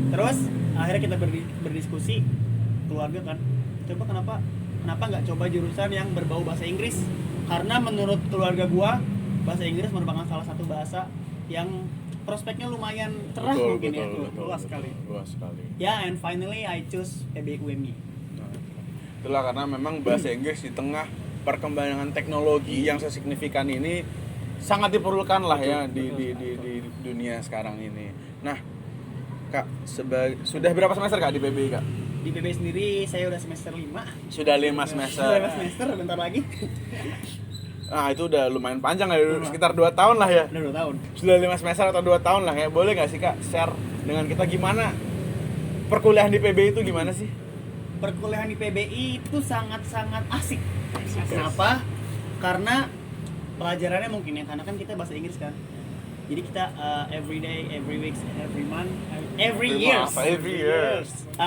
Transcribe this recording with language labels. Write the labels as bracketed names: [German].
[Indonesian] Terus akhirnya kita berdiskusi keluarga kan, coba kenapa nggak coba jurusan yang berbau bahasa Inggris, karena menurut keluarga gue bahasa Inggris merupakan salah satu bahasa yang prospeknya lumayan cerah, luas sekali. [English] Ya, and finally I choose PBUMY. [Indonesian] Itulah karena memang bahasa Inggris di tengah perkembangan teknologi yang sesignifikan ini sangat diperlukan lah di dunia sekarang ini. Nah, Kak, sudah berapa semester Kak di PBI Kak? Di PBI sendiri saya udah semester 5. Sudah 5 semester. Sudah 5 semester, bentar lagi. Nah, itu udah lumayan panjang ya, sekitar 2 tahun lah ya. Udah 2 tahun. Sudah 5 semester atau 2 tahun lah ya. Boleh nggak sih Kak share dengan kita gimana perkuliahan di PBI itu gimana sih? Perkuliahan di PBI itu sangat-sangat asik. Kenapa? Karena pelajarannya mungkin ya, karena kan kita bahasa Inggris kan. Jadi kita [English] every day, every week, every month, every years.